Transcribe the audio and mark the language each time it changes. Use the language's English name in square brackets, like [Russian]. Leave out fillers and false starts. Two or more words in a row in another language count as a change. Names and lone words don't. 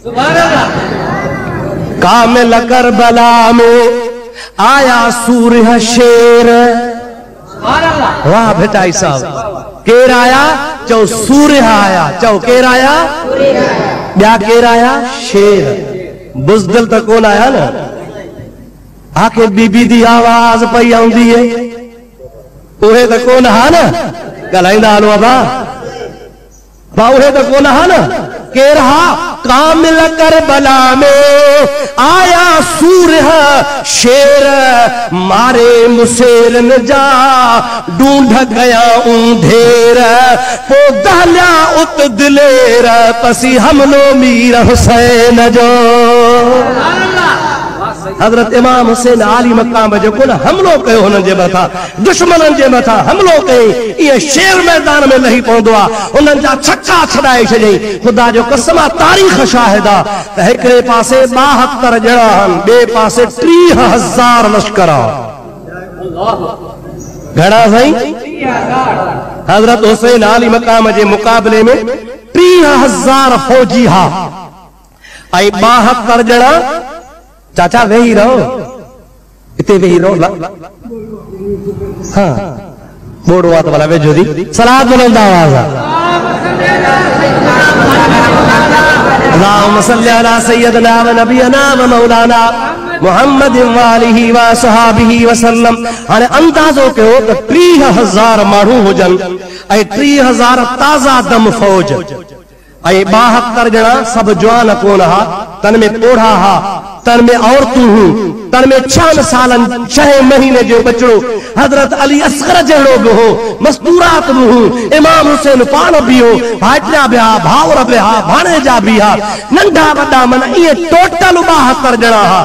[Sindhi] कामिल करबला में आया सूरह शेर। वाह भेटाई साहब, केर आया? चओ सूरह आया। चओ केर आया? ॿिया केर आया? शेर। बुज़दिल त कोन आया न। आके बीबी दी आवाज़ पई आउंदी है, उहे त कोन हा न ॻाल्हाईंदा हलो बा, उहे त कोन हा न। केर हा? कामिल करबला में आया सूरह शेर, मारे मुसेरन जा ढूंढ गया ऊंधेर, पो दहलिया उत दिलेर पसी हमलो मीर हुसैन जो। हज़रत इमाम हुसैन आली मक़ाम जेको न हमलो कयो हुननि जे मथां, दुश्मननि जे मथां हमलो कयईं, इहे शेर मैदान में लही पवंदो आहे, हुननि जा छक्का छॾाए छॾियईं। ख़ुदा जो कसम आहे, तारीख़ शाहिद आहे त हिकिड़े पासे 72 ॼणा आहिनि, ॿिए पासे 30,000 लश्कर आहे। घणा साईं? हज़रत हुसैन आली मक़ाम जे मुक़ाबले में 30,000 फौजी हा ऐं 72 ॼणा। चाचा वेही रहो, इते वेही रहो। हाँ बोर्ड हुआ तो भला वेझो दी सलात बुलंद आवाज़ आहे। [Arabic] اللهم صل على سيدنا و نبينا و مولانا محمد و آله و صحبه و سلم. [Sindhi] हाणे अंदाज़ो कयो त 30,000 माण्हू हुजनि ऐं 30,000 ताज़ा दम फौज ऐं 72 ॼणा सभु जवान कोन हा, तन में पोढ़ा हा, तन में औरतूं हूं, तन में 6 सालनि 6 महीने जो बचड़ो हज़रत अली असगर जहिड़ो बि हो, मस्तूरात बि हूं, इमाम हुसैन पाण बि हो, भाइटिया बि हा, भाउर बि हा, भाणेजा बि हा, नंढा वॾा मन इहे टोटल 72 ॼणा हा।